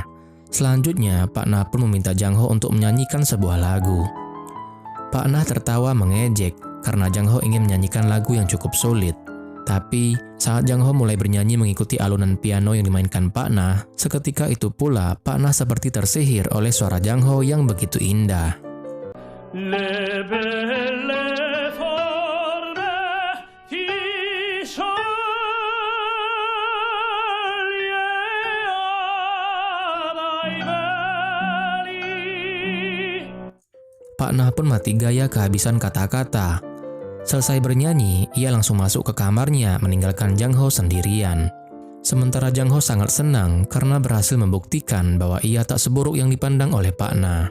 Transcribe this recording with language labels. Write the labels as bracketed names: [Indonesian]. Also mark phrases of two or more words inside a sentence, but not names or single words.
[Indonesian] Selanjutnya, Pak Nah pun meminta Jang Ho untuk menyanyikan sebuah lagu. Pak Nah tertawa mengejek karena Jang Ho ingin menyanyikan lagu yang cukup sulit. Tapi, saat Jang Ho mulai bernyanyi mengikuti alunan piano yang dimainkan Pak Nah, seketika itu pula Pak Nah seperti tersihir oleh suara Jang Ho yang begitu indah. [Italian] Le belle forme ti sceglie amai belli. [Indonesian] Pak Nah pun mati gaya kehabisan kata-kata. Selesai bernyanyi, ia langsung masuk ke kamarnya meninggalkan Jang Ho sendirian. Sementara Jang Ho sangat senang karena berhasil membuktikan bahwa ia tak seburuk yang dipandang oleh Pak Nah.